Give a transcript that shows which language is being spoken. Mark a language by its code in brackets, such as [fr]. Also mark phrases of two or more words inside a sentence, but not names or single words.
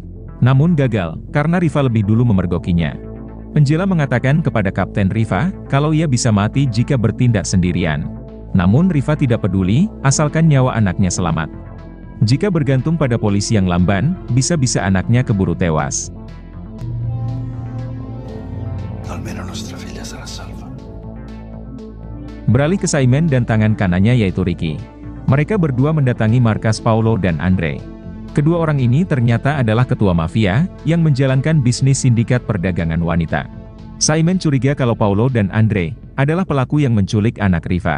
[id] Namun gagal, karena Rifa lebih dulu memergokinya. Angela mengatakan kepada Kapten Rifa, kalau ia bisa mati jika bertindak sendirian. Namun Rifa tidak peduli, asalkan nyawa anaknya selamat. Jika bergantung pada polisi yang lamban, bisa-bisa anaknya keburu tewas. [it] Almeno nostra figlia sarà salva. [id] Beralih ke Simon dan tangan kanannya yaitu Ricky. Mereka berdua mendatangi markas Paulo dan Andre. Kedua orang ini ternyata adalah ketua mafia, yang menjalankan bisnis sindikat perdagangan wanita. Simon curiga kalau Paulo dan Andre adalah pelaku yang menculik anak Riva.